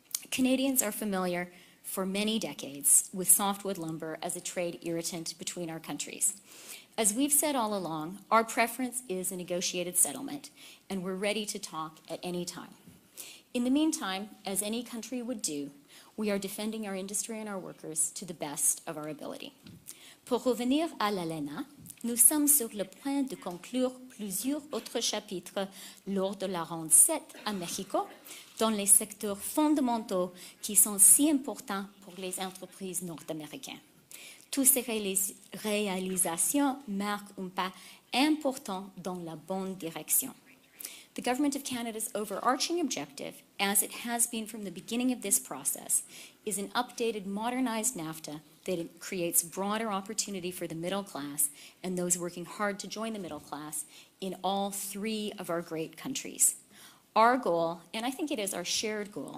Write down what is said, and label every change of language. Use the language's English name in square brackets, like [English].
[English] Canadians are familiar for many decades with softwood lumber as a trade irritant between our countries. As we've said all along, our preference is a negotiated settlement, and we're ready to talk at any time. In the meantime, as any country would do, we are defending our industry and our workers to the best of our ability. [French] Pour revenir à l'ALENA, nous sommes sur le point de conclure plusieurs autres chapitres lors de la ronde 7 à Mexico, dans les secteurs fondamentaux qui sont si importants pour les entreprises nord-américaines. Toutes ces réalisations marquent un pas important dans la bonne direction. [English] The Government of Canada's overarching objective, as it has been from the beginning of this process, is an updated, modernized NAFTA that creates broader opportunity for the middle class and those working hard to join the middle class in all three of our great countries. Our goal, and I think it is our shared goal,